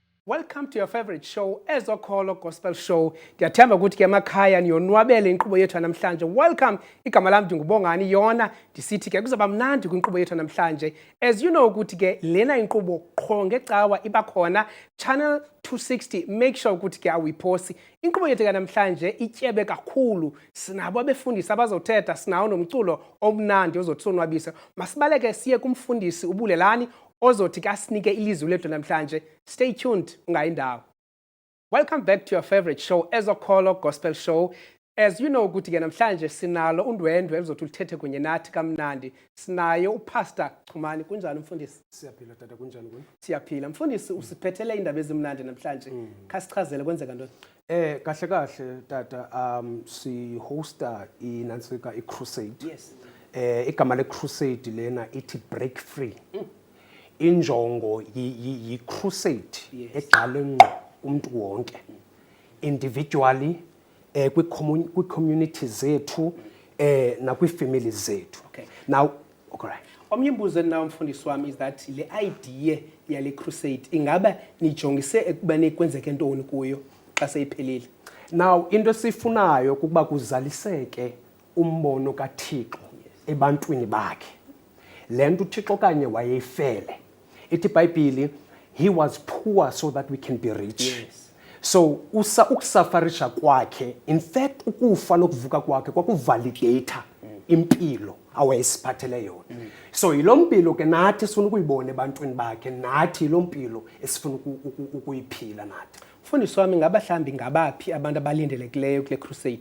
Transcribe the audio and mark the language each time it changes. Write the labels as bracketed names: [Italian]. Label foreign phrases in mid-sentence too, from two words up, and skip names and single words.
[English] Welcome to your favorite show, Ezokholo Gospel Show. [Xhosa] Ndiyathemba ukuthi ke emakhaya niyonwabele inkqubo yethu namhlanje. [English] Welcome. [Xhosa] Igama lami ndingubongani yona. Ndisithi ke kuzaba mnandi kwinkqubo yethu namhlanje. [English] As you know [Xhosa] ukuthi ke lena inkqubo qho ngecawa iba khona Channel 260. [English] Make sure [Xhosa] ukuthi ke awuyiphosi. Inkqubo yethu ke namhlanje ityebe kakhulu. Sinabo abefundisi abazothetha, sinawo nomculo omnandi ozothonwabisa. Masibaleke siye kumfundisi uBulelani ozothi kasinike ilizwi lethu namhlanje. [English] Stay tuned, ungayindawo. Welcome back to your favorite show, Ezokholo Gospel Show. As you know [Xhosa] ukuthi ke namhlanje sinalo undwendwe ezothi ulithethe kunye nathi kamnandi. Sinaye uPastor Chumani. Kunjani mfundisi? Siyaphila tata, kunjani kuni? Siyaphila. Mfundisi usiphethele indaba ezimnandi namhlanje. Khasichazele kwenzeka ntoni? Kahle kahle tata, si hosta inansika i-crusade. [English] Yes. [Xhosa] Igama le-crusade lena ithi [English] break free. [Xhosa] Injongo yi-crusade eqale ngqo umuntu wonke. Individually, kwi-community zethu, nakwi-family zethu. [English] Okay. Now, okay. [Xhosa] Omnye imbuzo nawo mfundisi wami [English] is that [Xhosa] le idea yale crusade ingaba nijongise ekubani kwenzeke ntoni kuyo xa seyiphelile? Now, into esifunayo kuba kuzaliseke umbono kaThixo ebantwini bakhe. Lento uThixo kanye wayefele. Ithi iBhayibheli, [English] he was poor so that we can be rich. Yes. [Xhosa] So ukusafarisha kwakhe, [English] in fact [Xhosa] ukufa nokuvuka kwakhe kwakuvalidate impilo awayesiphathele yona. So yilo mpilo ke nathi sifuna ukuyibona ebantwini bakhe, nathi yilo mpilo esifuna ukuyiphila nathi. Mfundisi wami ngabahlambi ngabaphi abantu abalindelekileyo kule crusade?